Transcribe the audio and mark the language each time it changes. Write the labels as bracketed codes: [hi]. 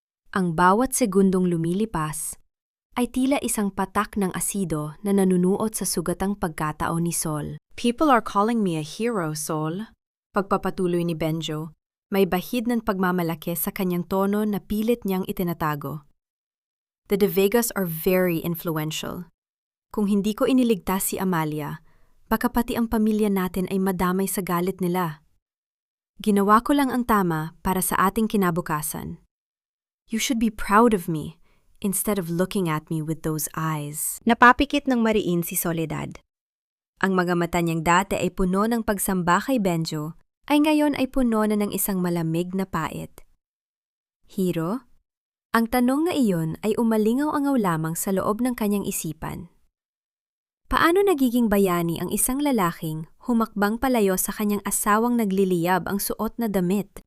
[tl] Ang bawat segundong lumilipas ay tila isang patak ng asido na nanunuot sa sugatang pagkatao ni Sol. [en] "People are calling me a hero, Sol." [tl] Pagpapatuloy ni Benjo, may bahid ng pagmamalaki sa kanyang tono na pilit niyang itinatago. [en] "The De Vegas are very influential. [tl] Kung hindi ko iniligtas si Amalia, baka pati ang pamilya natin ay madamay sa galit nila. Ginawa ko lang ang tama para sa ating kinabukasan. [en] You should be proud of me, instead of looking at me with those eyes." [tl] Napapikit ng mariin si Soledad. Ang mga mata niyang dati ay puno ng pagsamba kay Benjo, ay ngayon ay puno na ng isang malamig na pait. "Hero?" Ang tanong na iyon ay umalingaw-angaw lamang sa loob ng kanyang isipan. Paano nagiging bayani ang isang lalaking humakbang palayo sa kanyang asawang nagliliyab ang suot na damit?